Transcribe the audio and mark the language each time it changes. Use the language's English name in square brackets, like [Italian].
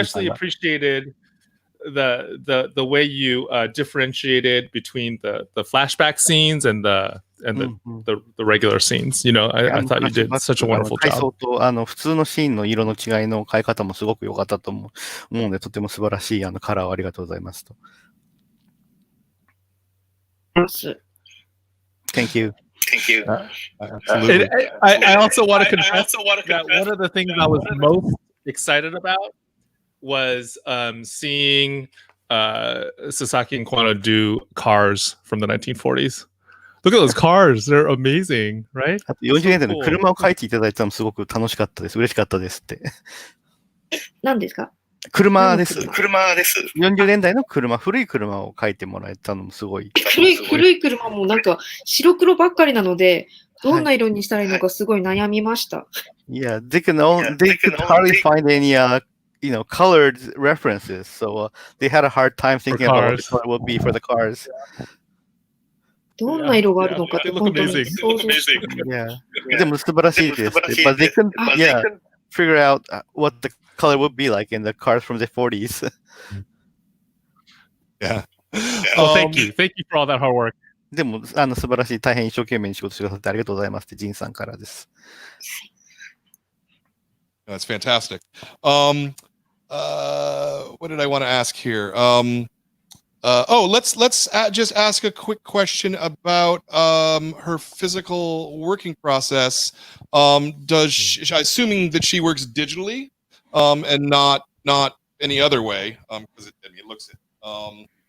[English] especially appreciated the way you differentiated between the flashback scenes and the regular scenes. You know, I thought you did such a wonderful [Japanese] 回 [English] job. [Japanese] 想と普通のシーンの色の違いの変え方もすごく良かったと思うので、とても素晴らしいカラーをありがとうございますと。 [English] Thank you. Thank you. Absolutely. I also want to confess that one of the things I was most excited about was seeing Sasaki and Kwano do Cars from the 1940s. Look at those cars. They're amazing, right? [Japanese] あと40年代の車を描いていただいたのもすごく楽しかったです。嬉しかったですって。何ですか？車です。 40年代の車、古い車を描いてもらえたのもすごい。古い車もなんか白黒ばっかりなので、どんな色にしたらいいのかすごい悩みました。 [English] Yeah, they could hardly find any colored references, so they had a hard time thinking about what the color would be for the cars. [Japanese] どんな色があるのかって本当に想像して。 Yeah, でも素晴らしいです。 [English] But they couldn't, figure out what the color would be like in the cars from the 40s. Yeah. Well, thank you for all that hard work. [Japanese] でも素晴らしい、大変一生懸命に仕事してくださってありがとうございますってジンさんからです。 [English] That's fantastic. What did I want to ask here? Let's just ask a quick question about her physical working process. Does she, assuming that she works digitally and not any other way, because it looks it.